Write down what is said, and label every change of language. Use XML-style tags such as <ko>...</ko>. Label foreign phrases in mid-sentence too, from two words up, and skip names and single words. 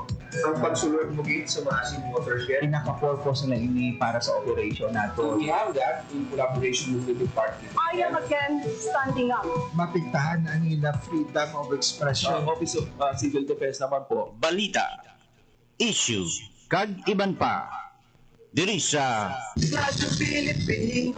<hil>Ang pagsulod mo sa mga watershed. Pinaka-purpose na ini para sa operation nato.</hil> <en>We have that in collaboration with the department. I am again standing up.</en> <hil>Mapigtahan ang nila</hil> <en>freedom of expression.</en> <hil>Ang Office of Civil Defense naman po, balita, issue, kag iban pa. Diri sa Radyo Pilipinas.</hil>